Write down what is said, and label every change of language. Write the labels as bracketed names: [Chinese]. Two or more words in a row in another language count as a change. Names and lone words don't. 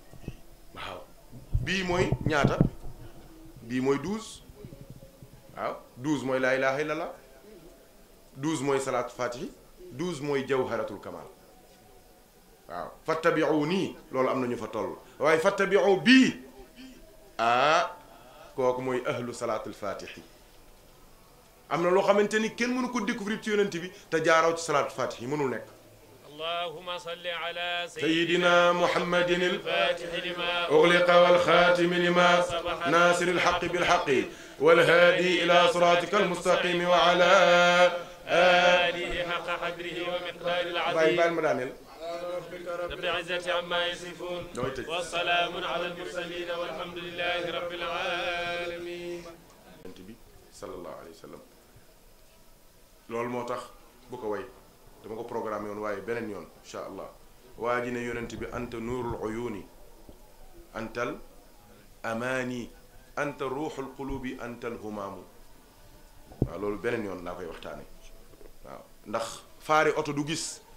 [Wolof] mooy ñaata bii mooy 12 waaw 12 mooy [Arabic] لا إله إلا الله [Wolof] 12 mooy [Arabic] صلاة الفاتح [Wolof] 12 mooy [Arabic] جوهرة الكمال [Wolof] waaw fattabi'u nii loolu am na ñu fa toll waaye fattabi'u bii kooku mooy [Arabic] أهل صلاة الفاتح [Wolof] am na loo xamante ni kenn mënu ko découvrir ci yonent bi te jaaraw ci [Arabic] صلاة الفاتح [Wolof] mënul nekk [Arabic] اللهم صل على سيدنا محمد الفاتح لما أغلق والخاتم لما ناصر الحق بالحق والهادي إلى صراطك المستقيم وعلى آله حق قدره ومقدار العظيم رب العزة عما يصفون والسلام على المرسلين والحمد لله رب العالمين صلى الله عليه وسلم [Wolof] loolu moo tax bu ko way dama ko programme yoon waaye beneen yoon [Arabic] إن شاء الله [Wolof] waa ji ne yonent bi [Arabic] أنت نور العيون أنت الأمان أنت روح القلوب أنت الهمام [Wolof] waaw loolu beneen yoon laa koy waxtaane waaw ndax faari oto du gis